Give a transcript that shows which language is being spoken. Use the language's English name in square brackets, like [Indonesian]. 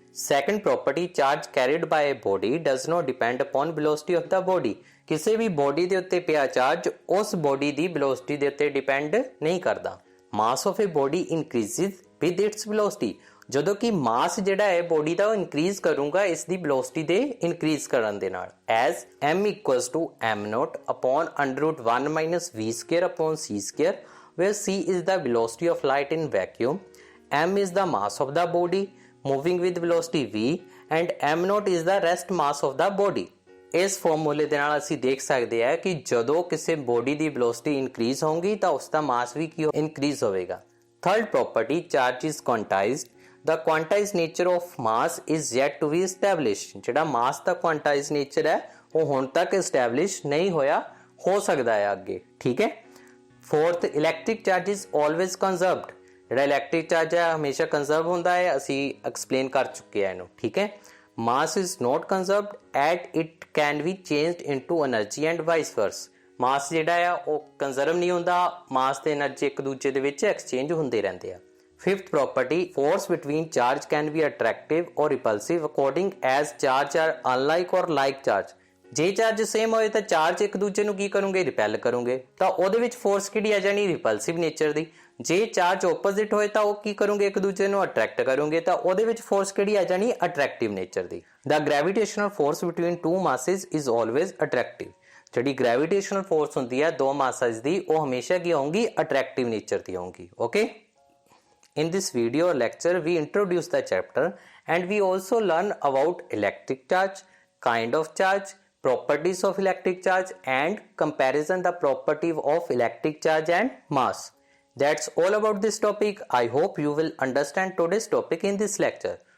[English] Second property, charge carried by a body does not depend upon velocity of the body. [Punjabi] ਕਿਸੇ ਵੀ body ਦੇ ਉੱਤੇ ਪਿਆ charge ਉਸ body ਦੀ velocity ਦੇ ਉੱਤੇ ਡਿਪੈਂਡ ਨਹੀਂ ਕਰਦਾ। [English] Mass of a body increases with its velocity. [Punjabi] ਜਦੋਂ ਕਿ ਮਾਸ ਜਿਹੜਾ ਹੈ ਬੋਡੀ ਦਾ ਉਹ ਇਨਕਰੀਜ਼ ਕਰੂਗਾ ਇਸ ਦੀ ਵੈਲੋਸਿਟੀ ਦੇ ਇਨਕਰੀਜ਼ ਕਰਨ ਦੇ ਨਾਲ। [English] As m equals to m0 upon √1 minus v square upon c square, where c is the velocity of light in vacuum, m is the mass of the body moving with velocity v and m0 is the rest mass of the body। [Punjabi] ਇਸ ਫਾਰਮੂਲੇ ਦੇ ਨਾਲ ਅਸੀਂ ਦੇਖ ਸਕਦੇ ਹਾਂ ਕਿ ਜਦੋਂ ਕਿਸੇ ਬੋਡੀ ਦੀ ਵੈਲੋਸਿਟੀ ਇਨਕਰੀਜ਼ ਹੋਊਗੀ ਤਾਂ ਉਸ ਦਾ ਮਾਸ ਵੀ ਕੀ ਇਨਕਰੀਜ਼ ਹੋਵੇਗਾ। [English] Third property, charge is quantized. The quantized nature of mass is yet to be established। [Punjabi] ਜਿਹੜਾ ਮਾਸ ਦਾ ਕੁਆਂਟਾਈਜ਼ ਨੇਚਰ ਹੈ ਉਹ ਹੁਣ ਤੱਕ ਐਸਟੈਬਲਿਸ਼ ਨਹੀਂ ਹੋਇਆ, ਹੋ ਸਕਦਾ ਹੈ ਅੱਗੇ। ਠੀਕ ਹੈ। [English] Fourth, electric charge is always conserved. [Punjabi] ਜਿਹੜਾ ਇਲੈਕਟ੍ਰਿਕ ਚਾਰਜ ਹੈ ਹਮੇਸ਼ਾ ਕੰਜ਼ਰਵ ਹੁੰਦਾ ਹੈ, ਅਸੀਂ ਐਕਸਪਲੇਨ ਕਰ ਚੁੱਕੇ ਹਾਂ ਇਹਨੂੰ। ਠੀਕ ਹੈ। [English] Mass is not conserved at it can be changed into energy and vice versa. [Punjabi] ਮਾਸ ਜਿਹੜਾ ਆ ਉਹ ਕੰਜ਼ਰਵ ਨਹੀਂ ਹੁੰਦਾ, ਮਾਸ ਤੇ એનર્ਜੀ ਇੱਕ ਦੂਜੇ ਦੇ ਵਿੱਚ ਐਕਸਚੇਂਜ ਹੁੰਦੇ ਰਹਿੰਦੇ ਆ। [English] Fifth property, force between charge can be attractive or repulsive according as charge are unlike or like charge. [Punjabi] ਜੇ ਚਾਰਜ ਸੇਮ ਹੋਏ ਤਾਂ ਚਾਰਜ ਇੱਕ ਦੂਜੇ ਨੂੰ ਕੀ ਕਰੂਗੇ, ਰਿਪੈਲ ਕਰੂਗੇ, ਤਾਂ ਉਹਦੇ ਵਿੱਚ ਫੋਰਸ ਕਿਹੜੀ ਆ ਜਾਣੀ, ਰਿਪਲਸਿਵ ਨੇਚਰ ਦੀ। ਜੇ ਚਾਰਜ ਆਪੋਜ਼ਿਟ ਹੋਏ ਤਾਂ ਉਹ ਕੀ ਕਰੂਗੇ, ਇੱਕ ਦੂਜੇ ਨੂੰ ਅਟਰੈਕਟ ਕਰੂਗੇ, ਤਾਂ ਉਹਦੇ ਵਿੱਚ ਫੋਰਸ ਕਿਹੜੀ ਆ ਜਾਣੀ, attractive nature ਦੀ। [English] The gravitational force between two masses is always attractive. [Punjabi] ਜਿਹੜੀ ਗ੍ਰੈਵੀਟੇਸ਼ਨਲ ਫੋਰਸ ਹੁੰਦੀ ਹੈ ਦੋ ਮਾਸਾਸ ਦੀ, ਉਹ ਹਮੇਸ਼ਾ ਕੀ ਹੋਊਗੀ, ਅਟਰੈਕਟਿਵ ਨੇਚਰ ਦੀ ਹੋਊਗੀ। [English] Okay, in this video or lecture we introduce the chapter and we also learn about electric charge, kind of charge, properties of electric charge and comparison the property of electric charge and mass. That's all about this topic. I hope you will understand today's topic in this lecture.